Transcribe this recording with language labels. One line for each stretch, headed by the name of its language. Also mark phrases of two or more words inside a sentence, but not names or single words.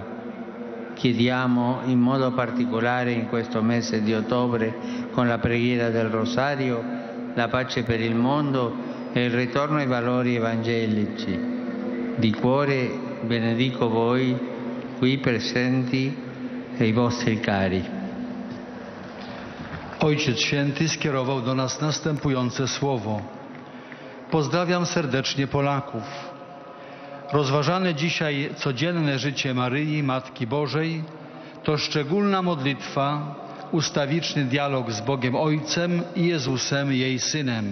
Italian: Chiediamo in modo particolare in questo mese di ottobre, con la preghiera del Rosario, la pace per il mondo e il ritorno ai valori evangelici. Di cuore benedico voi qui presenti e i vostri cari.
Polish: Ojciec Święty skierował do nas następujące słowo. Pozdrawiam serdecznie Polaków. Rozważane dzisiaj codzienne życie Maryi, Matki Bożej, to szczególna modlitwa, ustawiczny dialog z Bogiem Ojcem i Jezusem, jej Synem.